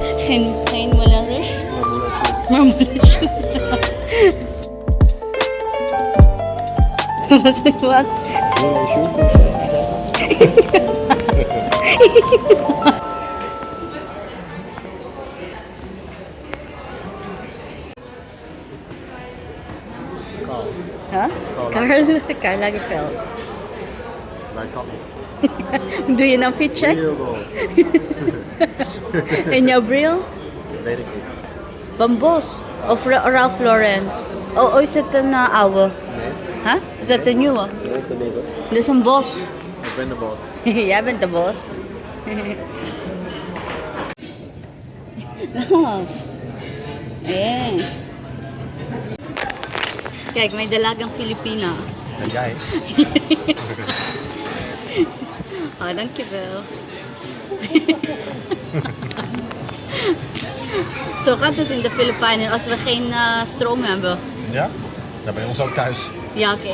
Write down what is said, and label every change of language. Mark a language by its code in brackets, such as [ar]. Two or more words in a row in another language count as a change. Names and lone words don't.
[nl] Geen Moulin Rouge? Marmoletjes. [en] Was it what? Huh? [nl] Karl Lagerfeld. Doe je nou [en] fit check? [nl] En jouw bril? Van Bos of Ralph Lauren? Oh, is het een oude? Huh? Is dat een nieuwe? Dit is een Bos. Ik ben de boss. Jij bent de Bos. Oh. [tl] Ayan. Kijk, may dalagang Filipina. [nl] En jij? Oh, dankjewel. Zo gaat het in de Filipijnen als we geen stroom hebben. Ja? Ja, bij ons ook thuis. Ja, oké.